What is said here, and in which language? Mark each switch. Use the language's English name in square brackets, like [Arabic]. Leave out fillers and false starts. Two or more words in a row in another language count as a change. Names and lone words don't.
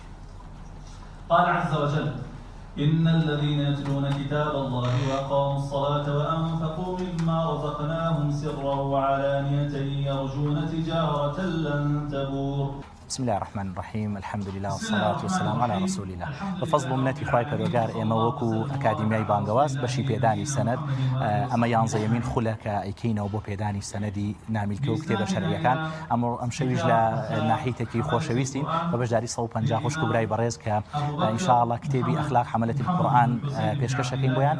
[Arabic] قال عز وجل إن الذين يتلون كتاب الله وأقاموا الصلاة وأنفقوا مما رزقناهم سرا وعلانية يرجون تجارة لن تبور. بسم الله الرحمن الرحيم الحمد لله والصلاة والسلام على رسول الله. [Central Kurdish] بفضل منتي خواهي پروردگار ئێمە وەکو ئەکادیمیای بانگەواز بەشی پێدانی سەنەد ئەمە 11مین خولەکە ئەیکەینەوە بۆ پێدانی سەنەدی نامیلکە و کتێبە شەرعیەکان. ئەم شەویش لە ناحیتێکی خۆشەویستین بە بەشداری 150 خوشک و برای بەڕێز کە ئینشاءالله کتێبی ئەخلاق حەملەتی القورئان پێشکەشەکەین بۆیان.